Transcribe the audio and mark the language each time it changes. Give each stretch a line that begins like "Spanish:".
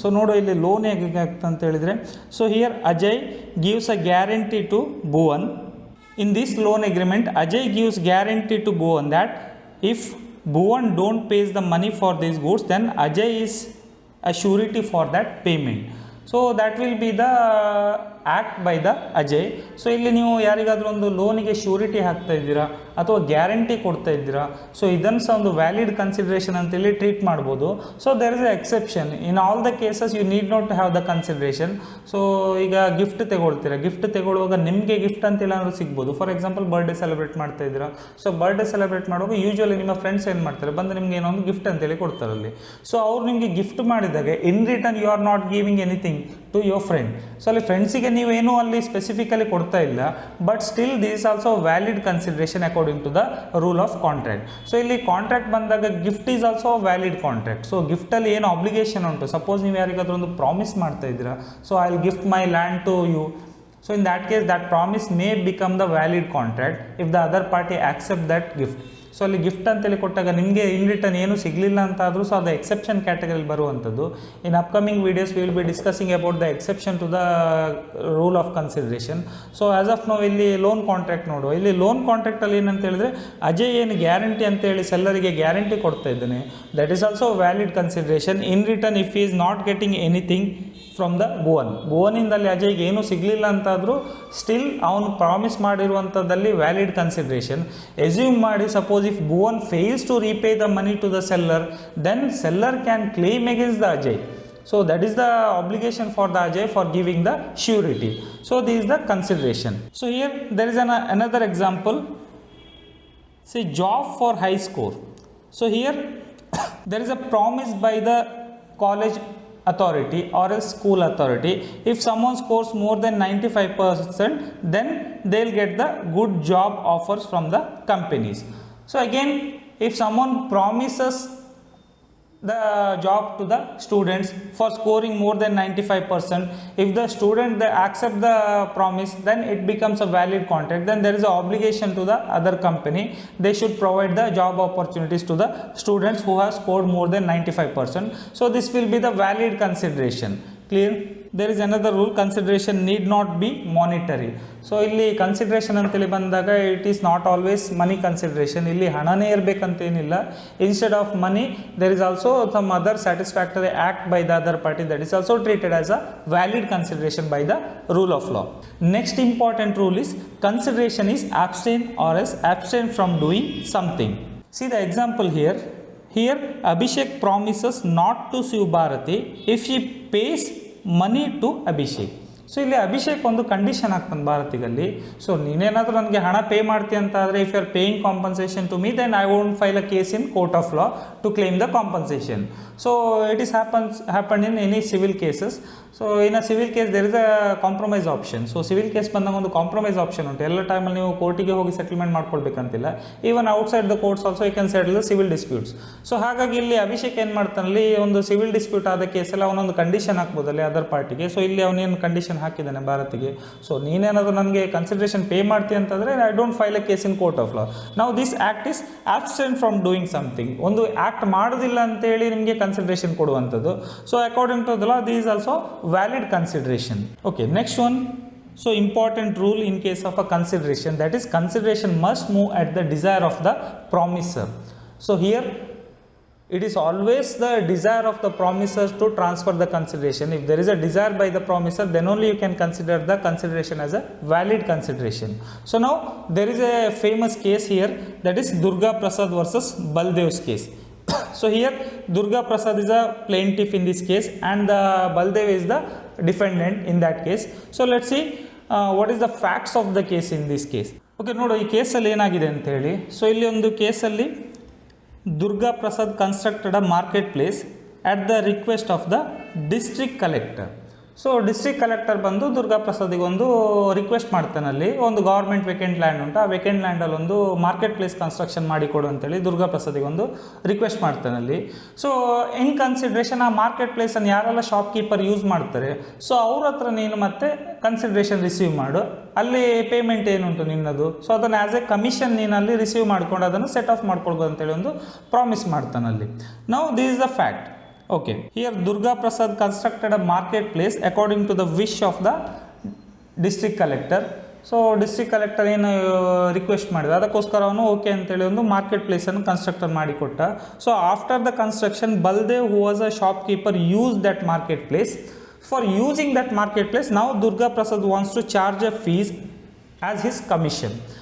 English: So
Kannada: ನೋಡು ಇಲ್ಲಿ loan ಹೇಗೆ ಅಂತ ಹೇಳಿದ್ರೆ,
English: so here Ajay gives a guarantee to Bhuvan. In this loan agreement, Ajay gives guarantee to Bhuvan that if Bhuvan don't pays the money for these goods, then Ajay is a surety for that payment. So that will be the act by the Ajay.
Kannada: So ಇಲ್ಲಿ ನೀವು ಯಾರಿಗಾದ್ರೂ ಒಂದು ಲೋನಿಗೆ surety ಹಾಕ್ತಾ ಇದ್ದೀರಾ ಅಥವಾ guarantee ಕೊಡ್ತಾ ಇದ್ದೀರಾ, ಸೊ ಇದನ್ನು ಸಹ ಒಂದು ವ್ಯಾಲಿಡ್ ಕನ್ಸಿಡರೇಷನ್ ಅಂತೇಳಿ ಟ್ರೀಟ್ ಮಾಡ್ಬೋದು.
English: So there is a exception, in all the cases you need not have the consideration.
Kannada: So ಈಗ ಗಿಫ್ಟ್ ತಗೊಳ್ತೀರಾ, ಗಿಫ್ಟ್ ತಗೊಳ್ಳುವಾಗ ನಿಮಗೆ ಗಿಫ್ಟ್ ಅಂತ ಏನಾದರೂ ಸಿಗ್ಬೋದು. ಫಾರ್ ಎಕ್ಸಾಂಪಲ್ ಬರ್ಡೇ ಸೆಲೆಬ್ರೇಟ್ ಮಾಡ್ತಾ ಇದ್ದೀರಾ, ಸೊ ಬರ್ಡೇ ಸೆಲೆಬ್ರೇಟ್ ಮಾಡುವಾಗ ಯೂಶ್ವಲಿ ನಿಮ್ಮ ಫ್ರೆಂಡ್ಸ್ ಏನು ಮಾಡ್ತಾರೆ, ಬಂದು ನಿಮ್ಗೆ ಏನೋ ಒಂದು ಗಿಫ್ಟ್ ಅಂತೇಳಿ ಕೊಡ್ತಾರಲ್ಲಿ.
English: so
Kannada: ಅವ್ರು ನಿಮಗೆ ಗಿಫ್ಟ್ ಮಾಡಿದಾಗ
English: In return you are not giving anything to your friend. So
Kannada: ಅಲ್ಲಿ ಫ್ರೆಂಡ್ಸಿಗೆ ನೀವೇನು ಅಲ್ಲಿ ಸ್ಪೆಸಿಫಿಕಲಿ ಕೊಡ್ತಾ ಇಲ್ಲ,
English: But still this is also valid consideration according to the rule of contract.
Kannada: So ಇಲ್ಲಿ ಕಾಂಟ್ರಾಕ್ಟ್ ಬಂದಾಗ
English: Gift is also valid contract.
Kannada: So ಗಿಫ್ಟಲ್ಲಿ ಏನು obligation ಉಂಟು, ಸಪೋಸ್ ನೀವು ಯಾರಿಗಾದ್ರೂ ಒಂದು ಪ್ರಾಮಿಸ್ ಮಾಡ್ತಾ ಇದ್ದೀರಾ, so
English: I will gift my land to you. So in that case that promise may become the valid contract if the other party accept that gift.
Kannada: So ಅಲ್ಲಿ gift ಅಂತೇಳಿ ಕೊಟ್ಟಾಗ ನಿಮಗೆ ಇನ್ ರಿಟರ್ನ್ ಏನು ಸಿಗಲಿಲ್ಲ ಅಂತ ಆದರೂ ಸೊ ಅದು exception ಕ್ಯಾಟಗರಿಲಿ ಬರುವಂಥದ್ದು.
English: In upcoming videos we will be discussing about the exception to the rule of consideration.
Kannada: So as of ನಾವು ಇಲ್ಲಿ ಲೋನ್ ಕಾಂಟ್ರಾಕ್ಟ್ ನೋಡುವ, ಇಲ್ಲಿ ಲೋನ್ ಕಾಂಟ್ರಾಕ್ಟಲ್ಲಿ ಏನಂತ ಹೇಳಿದ್ರೆ ಅಜಯ್ ಏನು ಗ್ಯಾರಂಟಿ ಅಂತೇಳಿ ಸೆಲ್ಲರಿಗೆ ಗ್ಯಾರಂಟಿ ಕೊಡ್ತಾ ಇದ್ದಾನೆ,
English: That is also valid consideration. In return if is not getting anything from the
Kannada: ಭುವನಿಂದಲ್ಲಿ ಅಜಯ್ಗೆ ಏನೂ ಸಿಗಲಿಲ್ಲ ಅಂತಾದರೂ ಸ್ಟಿಲ್ ಅವನು ಪ್ರಾಮಿಸ್ ಮಾಡಿರುವಂಥದ್ದಲ್ಲಿ ವ್ಯಾಲಿಡ್ ಕನ್ಸಿಡರೇಷನ್.
English: Assume ಮಾಡಿ suppose if Bhuvan fails to repay the money to the seller, then seller can claim against the Ajay. So that is the obligation for the Ajay for giving the surety. So this is the consideration. So here there is another example. Say job for high score. So here there is a promise by the college authority or a school authority. If someone scores more than 95%, then they'll get the good job offers from the companies. So again, if someone promises the job to the students for scoring more than 95%, if the student they accept the promise, then it becomes a valid contract. Then there is an obligation to the other company, they should provide the job opportunities to the students who have scored more than 95%. So this will be the valid consideration. Clear? There is another rule, consideration need not be monetary.
Kannada: So ಇಲ್ಲಿ consideration ಅಂತೇಳಿ ಬಂದಾಗ
English: It is not always money consideration.
Kannada: ಇಲ್ಲಿ ಹಣನೇ ಇರಬೇಕಂತೇನಿಲ್ಲ.
English: Instead of money there is also some other satisfactory act by the other party, that is also treated as a valid consideration by the rule of law. Next important rule is consideration is abstain or else abstain from doing something. See the example here. Here Abhishek promises not to sue Bharati if she pays money to Abhishek.
Kannada: So ಇಲ್ಲಿ ಅಭಿಷೇಕ್ ಒಂದು condition ಹಾಕ್ತಾನೆ ಭಾರತಿಗಲ್ಲಿ, so ನೀನೇನಾದರೂ ನನಗೆ ಹಣ pay ಮಾಡ್ತೀಯ ಅಂತ ಆದರೆ
English: If you are paying compensation to me then I won't file a case in court of law to claim the compensation. So it is happen in any civil cases. So in a civil case there is a compromise option.
Kannada: So civil case ಬಂದಾಗ ಒಂದು compromise option ಉಂಟು. ಎಲ್ಲ ಟೈಮಲ್ಲಿ ನೀವು ಕೋರ್ಟಿಗೆ ಹೋಗಿ settlement ಮಾಡ್ಕೊಳ್ಬೇಕಂತಿಲ್ಲ.
English: Even outside the courts also you can settle the civil disputes.
Kannada: So ಹಾಗಾಗಿ ಇಲ್ಲಿ ಅಭಿಷೇಕ್ ಏನು ಮಾಡ್ತಾನಲ್ಲಿ, ಒಂದು ಸಿವಿಲ್ ಡಿಸ್ಪ್ಯೂಟ್ ಆದ ಕೇಸಲ್ಲಿ ಅವನೊಂದು ಕಂಡೀಷನ್ ಹಾಕ್ಬೋದಲ್ಲಿ ಅದರ್ ಪಾರ್ಟಿಗೆ. ಸೊ ಇಲ್ಲಿ ಅವನೇನು ಕಂಡೀಷನ್ ಹಾಕಿದ್ದಾನೆ ಭಾರತಿಗೆ, ಸೊ ನೀನೇನಾದರೂ ನನಗೆ ಕನ್ಸಿಡರೇಷನ್ ಪೇ ಮಾಡ್ತೀಯ ಅಂತಂದರೆ
English: I don't file a case in court of law. ನಾವು this act is absent from doing something.
Kannada: ಒಂದು ಆ್ಯಕ್ಟ್ ಮಾಡೋದಿಲ್ಲ ಅಂತೇಳಿ ನಿಮಗೆ ಕನ್ಸಿಡರೇಷನ್ ಕೊಡುವಂಥದ್ದು.
English: So according to the law this is also valid consideration. Okay, next one. So important rule in case of a consideration, that is consideration must move at the desire of the promiser. So here it is always the desire of the promiser to transfer the consideration. If there is a desire by the promiser, then only you can consider the consideration as a valid consideration. So now there is a famous case here, that is Durga Prasad versus Baldev's case. So here Durga Prasad is a plaintiff in this case and the Baldev is the defendant in that case. So let's see what is the facts of the case in this case. Okay,
Kannada: ನೋಡು ಈ ಕೇಸಲ್ಲಿ ಏನಾಗಿದೆ ಅಂತ ಹೇಳಿ. So ಇಲ್ಲಿ ಒಂದು ಕೇಸಲ್ಲಿ
English: Durga Prasad constructed a marketplace at the request of the district collector.
Kannada: So district collector ಬಂದು ದುರ್ಗಾ ಪ್ರಸಾದಿಗೆ ಒಂದು ರಿಕ್ವೆಸ್ಟ್ ಮಾಡ್ತಾನೆ, ಅಲ್ಲಿ ಒಂದು ಗೌರ್ಮೆಂಟ್ ವೇಕೆಂಟ್ ಲ್ಯಾಂಡ್ ಉಂಟು, ಆ ವೇಕೆಂಟ್ ಲ್ಯಾಂಡಲ್ಲಿ ಒಂದು ಮಾರ್ಕೆಟ್ ಪ್ಲೇಸ್ ಕನ್ಸ್ಟ್ರಕ್ಷನ್ ಮಾಡಿಕೊಡು ಅಂತೇಳಿ ದುರ್ಗಾ ಪ್ರಸಾದಿಗೆ ಒಂದು ರಿಕ್ವೆಸ್ಟ್ ಮಾಡ್ತಾನೆ ಅಲ್ಲಿ. ಸೊ ಇನ್ ಕನ್ಸಿಡ್ರೇಷನ್ ಆ ಮಾರ್ಕೆಟ್ ಪ್ಲೇಸನ್ನು ಯಾರೆಲ್ಲ ಶಾಪ್ ಕೀಪರ್ ಯೂಸ್ ಮಾಡ್ತಾರೆ, ಸೊ ಅವ್ರ ಹತ್ರ ನೀನು ಮತ್ತೆ ಕನ್ಸಿಡ್ರೇಷನ್ ರಿಸೀವ್ ಮಾಡು, ಅಲ್ಲಿ ಪೇಮೆಂಟ್ ಏನುಂಟು ನಿನ್ನದು, ಸೊ ಅದನ್ನು ಆ್ಯಸ್ ಎ ಕಮಿಷನ್ ನೀನು ಅಲ್ಲಿ ರಿಸೀವ್ ಮಾಡ್ಕೊಂಡು ಅದನ್ನು ಸೆಟ್ ಆಫ್ ಮಾಡ್ಕೊಳ್ಬೋದು ಅಂತೇಳಿ ಒಂದು promise ಮಾಡ್ತಾನಲ್ಲಿ.
English: Now this is the fact. Okay, here Durga Prasad constructed a marketplace according to the wish of the district collector.
Kannada: So district collector ಏನು request ಮಾಡಿದ ಅದಕ್ಕೋಸ್ಕರ ಅವನು ಓಕೆ ಅಂತೇಳಿ ಒಂದು ಮಾರ್ಕೆಟ್ ಪ್ಲೇಸನ್ನು ಕನ್ಸ್ಟ್ರಕ್ಟರ್ ಮಾಡಿಕೊಟ್ಟ.
English: So after the construction Baldev who was a shopkeeper use that market place. For using that market place now Durga Prasad wants to charge a fees as his commission.